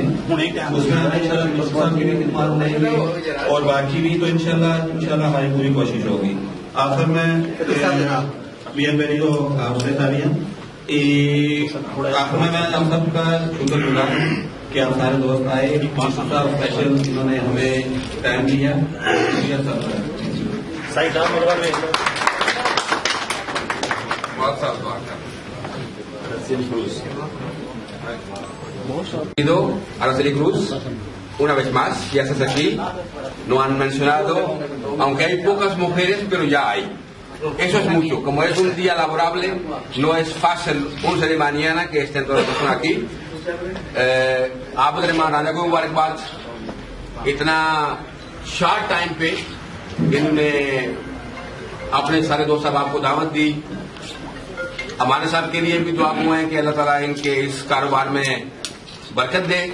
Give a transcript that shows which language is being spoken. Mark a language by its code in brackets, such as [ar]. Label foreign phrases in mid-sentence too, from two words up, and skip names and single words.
[ur] اس میں انشاءاللہ کی بھی خدمات رہیں گی اور باقی بھی، تو انشاءاللہ ہماری پوری کوشش ہوگی. آخر میں جو آپ سے ساریاں آخر میں ہم سب کا شکر گزار ہوں کہ آپ سارے دوست آئے، اسپیشل انہوں نے ہمیں ٹائم دیا. [es] Araceli Cruz, una vez más, ya estás aquí. No han mencionado, aunque hay pocas mujeres, pero ya hay. Eso es mucho. Como es un día laborable, no es fácil 11 de mañana que estén todas las personas aquí. [ur] آپ راجا کو مبارکباد اتنا [en] short time [ur] پہ انہوں نے اپنے سارے دوست احباب کو دعوت دی. ہمارے صاحب کے لیے بھی دعا ہیں کہ اللہ تعالیٰ ان کے اس کاروبار میں برکت دے.